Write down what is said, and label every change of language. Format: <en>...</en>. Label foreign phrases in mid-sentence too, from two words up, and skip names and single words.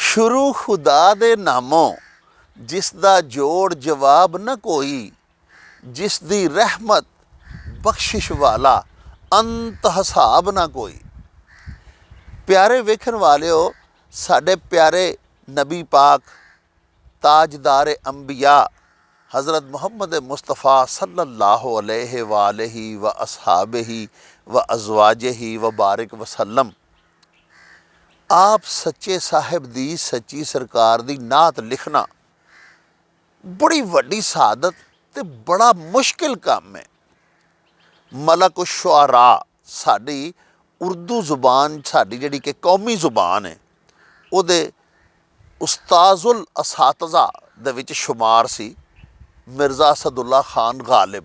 <pa>شروع خدا دے ناموں جسدا جوڑ جواب نہ کوئی، جس دی رحمت بخشش والا انت حساب نہ کوئی. پیارے ویکھن والیو، ساڈے پیارے نبی پاک تاجدار انبیاء حضرت محمد مصطفیٰ</pa> <ar>صلى الله عليه وأصحابه وأزواجه وبارك وسلم,</ar> <pa>آپ سچے صاحب دی سچی سرکار دی نعت لکھنا بڑی وڈی سعادت تے بڑا مشکل کام ہے. ملک الشعراء ساڈی اردو زبان، ساڈی جہڑی کہ قومی زبان ہے، اوہدے استاذ الاساتذہ دے وچ شمار سی مرزا اسد اللہ خان غالب.</pa>